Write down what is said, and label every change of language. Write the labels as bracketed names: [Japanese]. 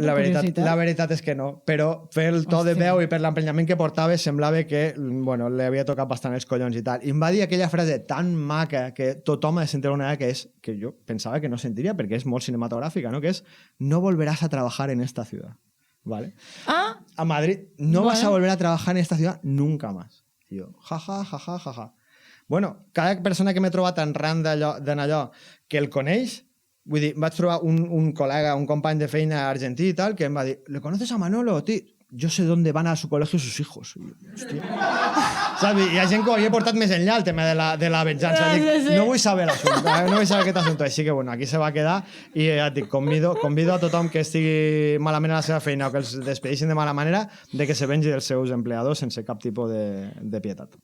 [Catalan] La veritat és que no, però per el to de veu i per l'emprenyament que portava semblava que, bueno, li havia tocat bastant els collons i tal. I em va dir aquella frase tan maca que tothom ha de sentir una vegada, que és, que jo pensava que no sentiria perquè és molt cinematogràfica, no? Que és, [Spanish] no volveràs a trabajar en esta ciudad. [Catalan] ¿vale? Ah, [Spanish] A Madrid, no vas a Bueno. volver a trabajar en esta ciudad nunca más. [Catalan] I jo, ja. Bueno, cada persona que m'he trobat arran d'anar allò que el coneix, vull dir, vaig trobar un col·lega, un company de feina argentí i tal, que em va dir, [Spanish] ¿le conoces a Manolo? Tío, yo sé dónde van a su colegio sus hijos. [Catalan] I jo, hòstia. Saps? Hi ha gent que ho havia portat més enllà, el tema de la venjança. Dic, Sí. no vull saber l'assumpte, no vull saber aquest assumpte. Així que, bueno, aquí se va quedar i ja et dic, convido a tothom que estigui malament a la seva feina o que els despedeixin de mala manera de que se vengi dels seus empleadors sense cap tipus de pietat.